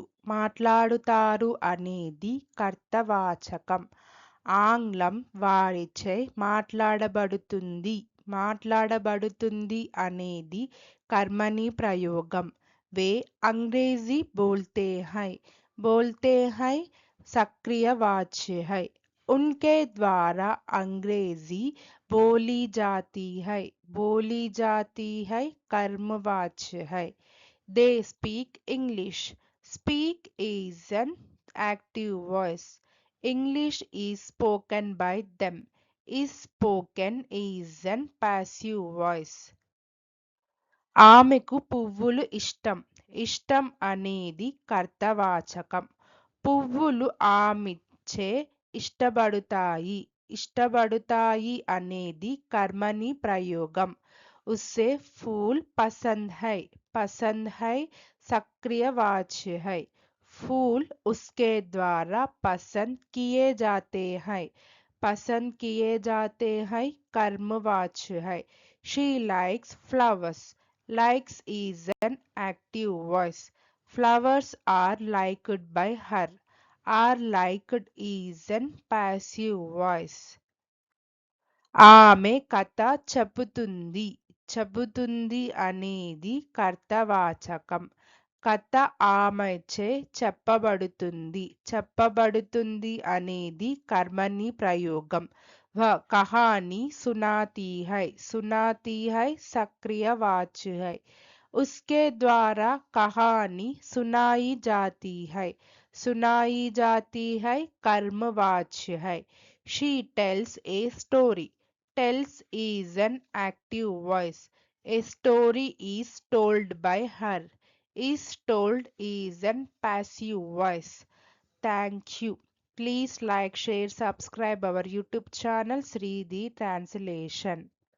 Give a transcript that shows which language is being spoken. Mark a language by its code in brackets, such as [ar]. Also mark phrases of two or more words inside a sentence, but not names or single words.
[te] మాట్లాడుతారు అనేది కర్తవాచకం. ఆంగ్లం వారిచే మాట్లాడబడుతుంది. మాట్లాడబడుతుంది అనేది కర్మణి ప్రయోగం. [hi] वे अंग्रेजी बोलते हैं. बोलते हैं सक्रियवाच्य है. उनके द्वारा अंग्रेजी बोली जाती है. बोली जाती है कर्मवाच्य है. [en] They speak English. Speak is an active voice. English is spoken by them. Is spoken is an passive voice. [te] ఆమెకు పువ్వులు ఇష్టం. ఇష్టం అనేది కర్తవాచకం. పువ్వులు ఆమెచే ఇష్టపడుతాయి. ఇష్టపడుతాయి అనేది కర్మణి ప్రయోగం. [hi] उसे फूल पसंद है. पसंद है सक्रियवाच्य है. फूल उसके द्वारा पसंद किए जाते हैं. पसंद किए जाते हैं कर्मवाच्य है. [en] She likes flowers. Likes is an active voice. Flowers are liked by her. Are liked is an passive voice. [te] ఆమె కథ చెబుతుంది. చెబుతుంది అనేది కర్తవాచకం. కథ ఆమెచే చెప్పబడుతుంది. చెప్పబడుతుంది అనేది కర్మని ప్రయోగం. [hi] कहानी सुनाती है. सुनाती है सक्रियवाची है. उसके द्वारा कहानी सुनाई जाती है. सुनाई जाती है कर्मवाच्य है. [en] She tells a story. Tells is an active voice. A story is told by her. Is told is an passive voice. Thank you. Please like, share, subscribe our YouTube channel Srithi Translation.